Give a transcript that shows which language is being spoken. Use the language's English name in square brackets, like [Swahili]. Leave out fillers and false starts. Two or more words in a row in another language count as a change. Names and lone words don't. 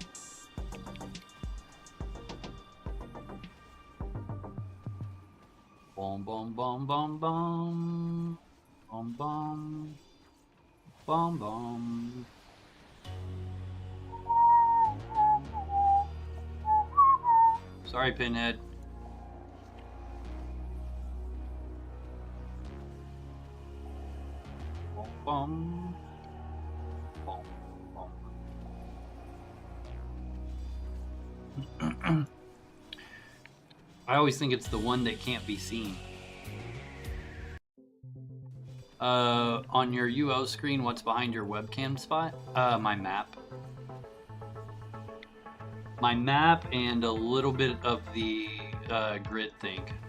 [English] Bom bom bom bom bom. Bom bom. Bom bom. Sorry, Pinhead. Bum, bum, bum. I always think it's the one that can't be seen. On your UO screen, what's behind your webcam spot? My map. my map and a little bit of the grid thing.